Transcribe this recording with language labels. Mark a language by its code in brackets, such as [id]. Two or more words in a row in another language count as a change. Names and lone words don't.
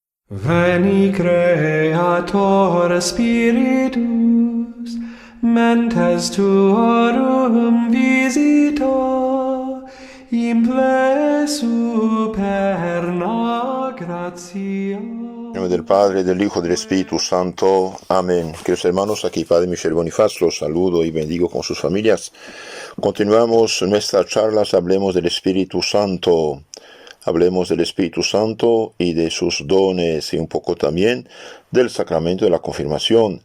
[la] Veni Creator Spiritus, mentes tuorum visita, imple superna gratia. [es] En nombre del Padre, del Hijo y del Espíritu Santo. Amén. Queridos hermanos, aquí Padre Michel Bonifaz, los saludo y bendigo con sus familias. Continuamos nuestras charlas, hablemos del Espíritu Santo. Hablemos del Espíritu Santo y de sus dones y un poco también del sacramento de la confirmación.